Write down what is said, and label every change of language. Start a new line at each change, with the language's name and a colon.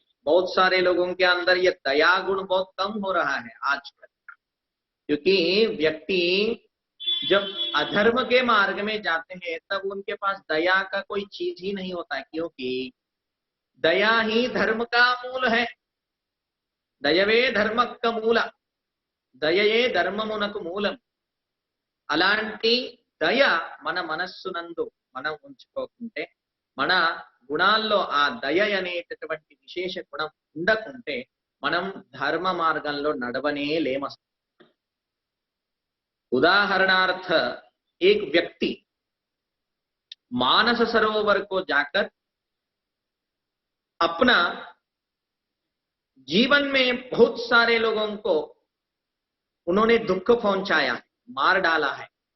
Hindi: बहुत सारे लोगों के अंदर ये दया गुण बहुत कम हो रहा है आजकल, क्योंकि व्यक्ति जब अधर्म के मार्ग में जाते हैं तब उनके पास दया का कोई चीज ही नहीं होता है, क्योंकि दया ही धर्म का मूल है।
Kannada: दयवे धर्मक मूल,
Telugu: దయయే ధర్మమునకు మూలం. అలాంటి దయ మన మనస్సు నందు మనం ఉంచుకోకుంటే, మన గుణాల్లో ఆ దయ అనేటటువంటి విశేష గుణం ఉండకుంటే మనం ధర్మ మార్గంలో నడవనే లేమ.
Hindi: उदाहरणार्थ एक व्यक्ति मानस सरोवर को जाकर अपना जीवन में बहुत सारे लोगों को उन्होंने दुख पहुंचाया, मार डाला है,